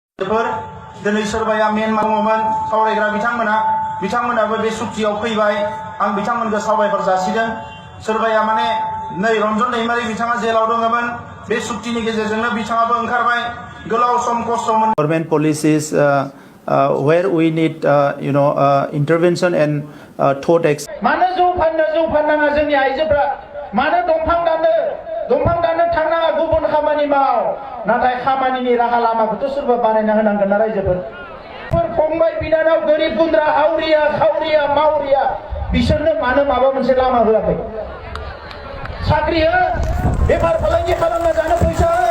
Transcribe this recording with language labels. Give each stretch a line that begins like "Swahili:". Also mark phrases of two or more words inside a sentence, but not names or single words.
Bodo: दिनै सोरबाया म्यानमार दङमोन सावरायग्रा बिथांमोनाबो बे सुक्तियाव फैबाय आं बिथांमोनखौ साबायखर जासिदों सोरबाया माने नै रन्जन दैमारि बिथाङा जेलाव दङमोन बे सुक्तिनि गेजेरजोंनो बिथाङाबो ओंखारबाय गोलाव सम खस्थ' मोन
English: government policies where we need intervention and thought
Bodo: मानो जौ फाननाङा जोंनि आइजोफ्रा मानो दंफां दाननो थांनाङा गुबुन खामानि माव नाथाय खामानिनि राहा लामाखौथ' सोरबा बानायना होनांगोन ना रायजोफोर फंबाय बिनानाव गोरिब गुन्द्रा हावरिया खावरिया मावरिया बिसोरनो मानो माबा मोनसे लामा होआखै साख्रि हो बेफार फालांगि खालामना जानो फैसा